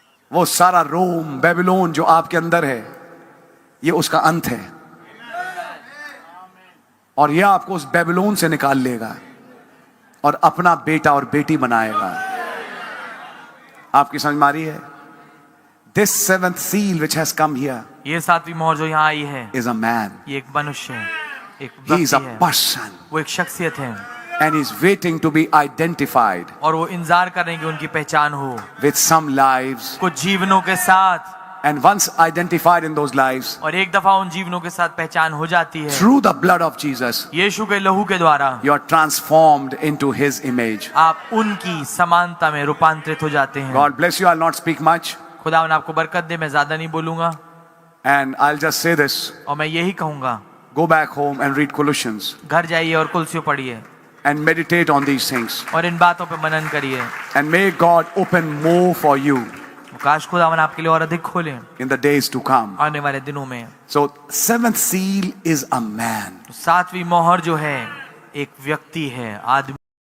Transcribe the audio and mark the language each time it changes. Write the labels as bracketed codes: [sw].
[hi] वो सारा रोम बेबीलोन जो आपके अंदर है, ये उसका अंत है, और यह आपको उस बेबीलोन से निकाल लेगा और अपना बेटा और बेटी बनाएगा। आपकी समझ में आ रही है? [en] This seventh seal which has come here [hi] ये सातवीं मोहर जो यहाँ आई है, [en] is a man. [hi] ये एक मनुष्य है, एक [en] He is [hi] व्यक्ति [en] a [hi] है, [en] person, [hi] वो एक शख्सियत है, [en] and he's waiting to be identified [hi] और वो इंतजार कर रहे हैं कि उनकी पहचान हो [en] with some lives, [hi] कुछ जीवनों के साथ, [en] and once identified in those lives [hi] और एक दफा उन जीवनों के साथ पहचान हो जाती है [en] through the blood of Jesus, [hi] यीशु के लहू के द्वारा, [en] you are transformed into his image. [hi] आप उनकी समानता में रूपांतरित हो जाते हैं। [en] God bless you. I'll not speak much, [hi] खुदावन आपको बरकत दे, मैं ज्यादा नहीं बोलूंगा, [en] and I'll just say this. [hi] और मैं यही कहूंगा, [en] Go back home and read Colossians [hi] घर जाइए और कुलसियों पढ़िए [en] and meditate on these things, [hi] और इन बातों पे मनन करिए। [en] and may God open more for you [hi] काश खुदावन आपके लिए और अधिक खोले [en] in the days to come. [hi] आने वाले दिनों में। [en] So seventh seal is a man. [hi] सातवीं मोहर जो है एक व्यक्ति है, आदमी।